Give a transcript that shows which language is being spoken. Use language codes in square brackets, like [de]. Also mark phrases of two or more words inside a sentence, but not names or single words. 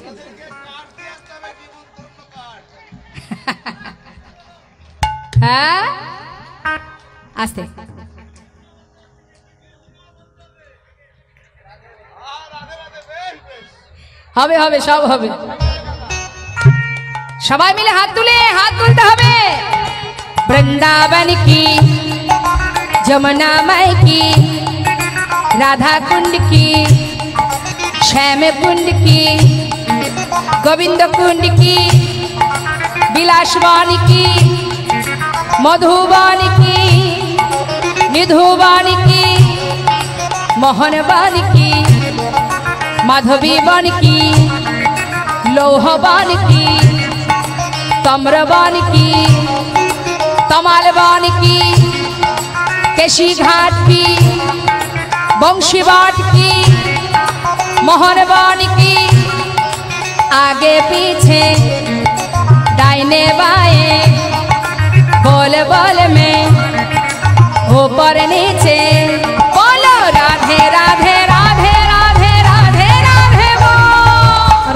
[bn] হ্যাঁ, আস্তে হবে, হবে, সব হবে। সবাই মিলে হাত তুলতে হবে। [hi] वृंदावन की, यमुना माई की, राधा कुंड की, श्याम कुंड की, गोविंद कुंड की, विलासवान की, मधुबान की, निधुबान की, मोहनबान की, माधवीबान की, लोहबान की, तम्रबान की, तमालबान की, केशी घाट की, बंशीवाट की, मोहनबान की, आगे पीछे दाहिने बाएं, बोल बोल में ऊपर नीचे बोलो राधे राधे राधे राधे राधे राधे बोल,